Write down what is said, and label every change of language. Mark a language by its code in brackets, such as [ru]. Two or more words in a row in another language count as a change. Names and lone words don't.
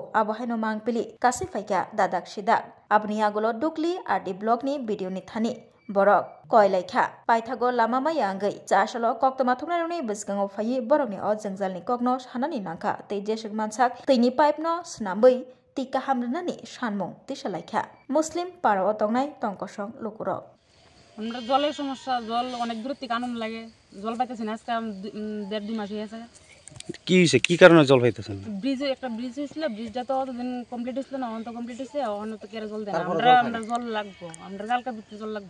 [trp] Abohaino mangpili kasi faikya dadak sidak. Abni agulo dukli RD blog ni video ni thani. Borok koilaikha paithago lama maya angai chasalo koktoma thuknani biskango phayi borok ni o jingjal ni kokno sanani nangkha tei jesuk mansak tini pipe no snambui tika hamrnani sanmung tisalaikha Muslim paro tongnai tongkosong lukurok. [bn] আমরা জলের সমস্যা জল অনেক দূর থেকে আনন্দ লাগে জল পাইতেছি না আজকে 1.5-2 মাস হয়েছে কি হইছে কি কারণে জল পাইতেছেন ব্রিজ একটা ব্রিজ হইছিল ব্রিজটা তো অতদিন কমপ্লিট হইছিল না অন্ত কমপ্লিট হইছে অন্য তো কেরে জল দেন আমরা জল লাগবো আমরা জালকা ভিতরে জল লাগবো